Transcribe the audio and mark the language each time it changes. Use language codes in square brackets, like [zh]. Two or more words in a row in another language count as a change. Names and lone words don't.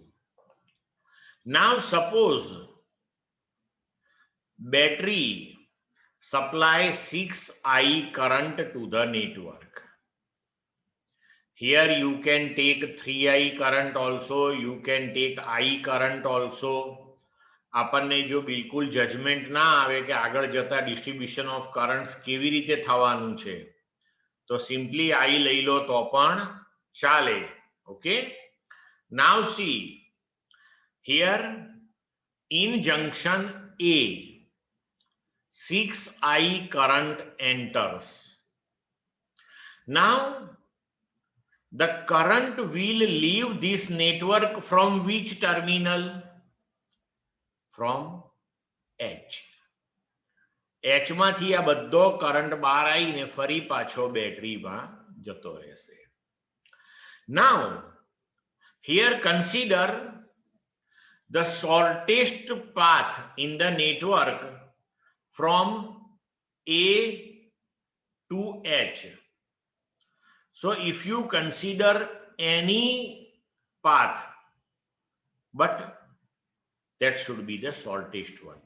[en] Now suppose battery supply 6I current to the network. Here you can take 3I current also, you can take I current also. [gu] આપણને જો બિલકુલ જજમેન્ટ ના આવે કે આગળ જતા [en] distribution of currents [gu] કેવી રીતે થવાનું છે તો સિમ્પલી I લઈ લો તો પણ ચાલે. [en] okay, now see here in junction A 6I current enters. Now the current will leave this network from which terminal? From H. [gu] H માંથી આ બધો કરંટ બહાર આવીને ફરી પાછો બેટરીમાં જતો રહેશે. [en] Now here consider the shortest path in the network from A to H. So if you consider any path, but that should be the shortest one.